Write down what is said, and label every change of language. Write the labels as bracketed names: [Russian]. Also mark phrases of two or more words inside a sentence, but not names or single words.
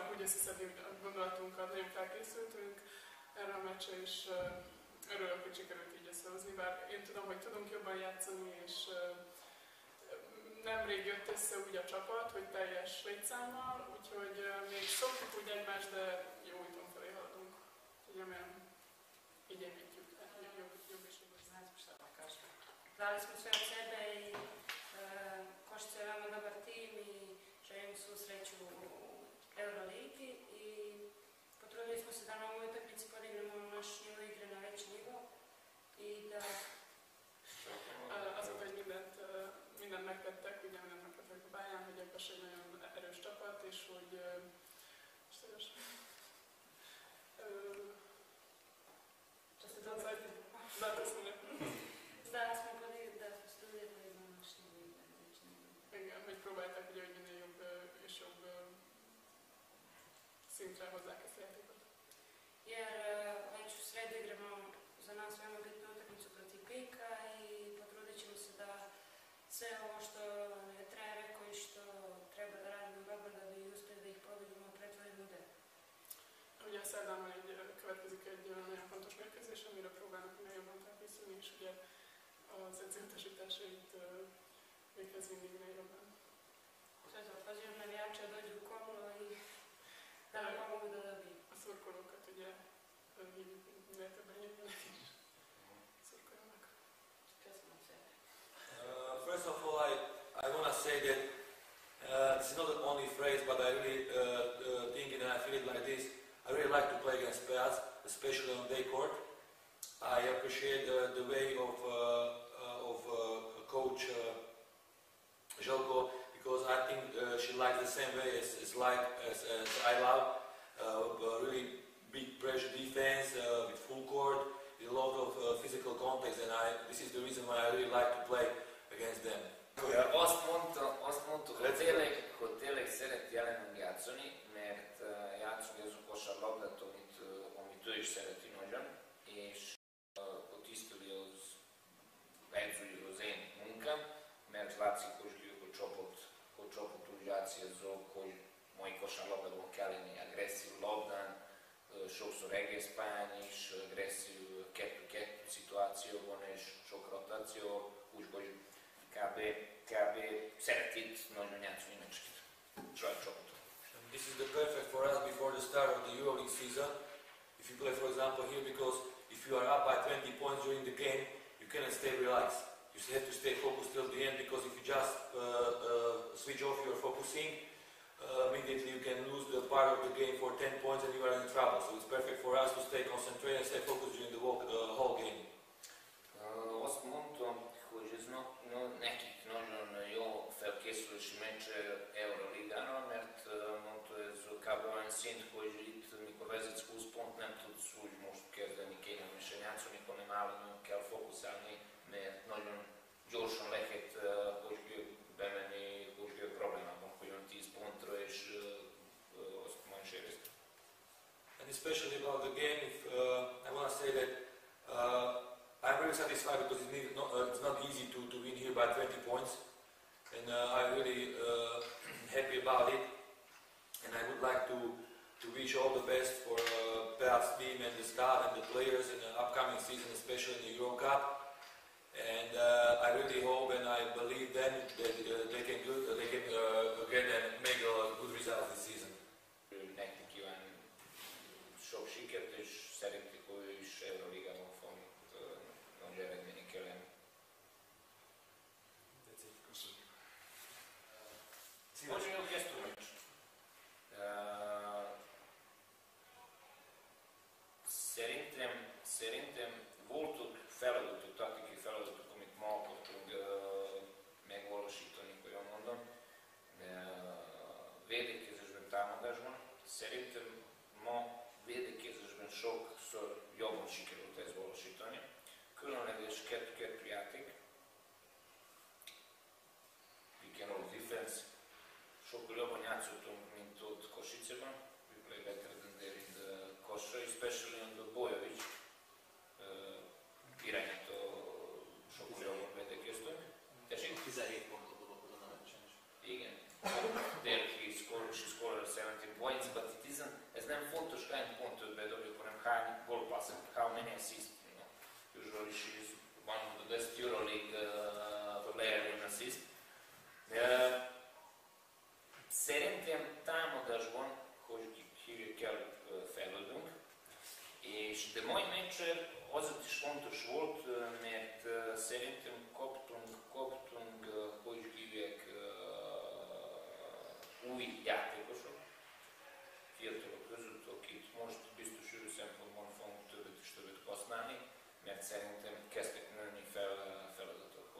[Hungarian] visszaszedni a gondolatunkat, nagyon felkészültünk erre a meccsre, és örülök, hogy sikerült így összehozni, bár én tudom, hogy tudunk jobban játszani, és nemrég jött össze úgy a csapat, hogy teljes létszámmal, úgyhogy még szoktuk úgy egymást, de jó úton felé haladunk. Úgyhogy remélem, így építjük, jobb és jobb. [Serbian] Dali smo sve od sebe i Košice je veoma dobar tim i želim svu sreću u Euroligi i potrudili smo se da na ovoj utakmici podignemo naš nivo igre na veći nivo i da [Hungarian] azok, hogy mindent megtettek, ugye mindent megtettek a pályán, hogy Ebbes egy nagyon erős csapat, és hogy hogy próbálták, ugye, hogy minél jobb és jobb szintre hozzák ezt a játékot. [Serbian] Jer već u sredu igramo za nas veoma bitnu utakmicu protiv Pika i potrudit ćemo se da sve ovo što je trener rekao i što treba da radimo dobro da bi uspjeli da ih pobedimo pretvorimo u delo. [Hungarian] Ugye szerdán van következik egy nagyon fontos mérkőzés, amire próbálnak minél jobban felkészülni, és ugye az edzőutasításait véghez vinni minél jobban. [Serbian] Zato pozivam navijače da dođu u Komlo i da nam pomogu da dobiju. [Hungarian] A szurkolókat ugye hívjuk minél többen jönnek és szurkoljanak. Köszönöm szépen. [English] First of all, I want to say that this is not the only phrase, but I really think it and I feel it like this. I really like to play against Peac, especially on day court. I appreciate the way of coach Željko, because I think she likes the same way as I love. Really big pressure defense with full court, with a lot of physical contact, and this is the reason why I really like to play against them. [Hungarian] Azt mondtuk, hogy tényleg szeret jelenleg játszani, mert játszunk ez a kosárlabdát, amit ő is szereti nagyon, és tiszteli az edzői az én munkám, mert látszik, hogy csapat úgy játszik, hogy mai kosárlabdában kell lenni agresszív labdán, sokszor egész pályán is, agresszív 2-2 szituációban és sok rotáció, úgyhogy kb. Szeret itt nagyon játszani meccseket. Saját csapatot. [English] This is the perfect for us before the start of the EuroLeague season. If you play, for example, here, because if you are up by 20 points during the game, you cannot stay relaxed. You have to stay focused till the end, because if you just switch off your focusing, immediately you can lose the part of the game for 10 points and you are in trouble. So it's perfect for us to stay concentrated and stay focused during the whole game. [Hungarian] Azt mondtam, hogy ez nekik nagyon jó felkészülési meccs Euroligára, mert mondta, ez kb. Olyan szint, hogy itt, mikor vezetsz 20 pont, nem tudsz úgy most kezdeni kényelmesen játszani, hanem állandóan kell fókuszálni, mert nagyon gyorsan lehet, hogy bemenni, hogy problémában, hogy olyan 10 pontra, és azt majd is érezni. [English] And especially about the game, I want to say that I'm very satisfied because it's not easy to win here by 20 points, and I'm really happy about it. And I would like to wish all the best for Peac's team and the staff and the players in the upcoming season, especially in the Euro Cup. And I really hope and I believe then that they can get and make a good result this season. [Hungarian] Nekik kíván sok sikert, és szeretik, hogy ő is Euróligában fog nagy eredményekkel lenni. Nagyon jó kezdőmeccs. Szerintem voltak feladatok, taktikai feladatok, amit ma akartunk megvalósítani, hogy mondom. Védekezésben, támadásban. Szerintem ma védekezésben sokszor jobban sikerült ezt valósítani. Különleges 2-2 játék. [English] Pick and roll defense. [Hungarian] Sokkal jobban játszottunk, mint ott Košiceben. [English] We play better than there in the Kosra, especially on the Bojovic. [Hungarian] Irányító sokkal jobban védekeztünk. Tessék? 17 pontot dobott azon a meccsen is. Igen. [English] There she scored 17 points, but it isn't many assists. Usually she's one of the best EuroLeague player in assist. [Hungarian] Szerintem támadásban, hogy hívjuk el, fejlődünk, és de mai meccsen azért is fontos volt, mert szerintem kaptunk, hogy hívják, új játékosok, fiatalok között, akit most biztos ő szempontból fogunk többet használni, mert szerintem kezdtek nőni feladatokhoz.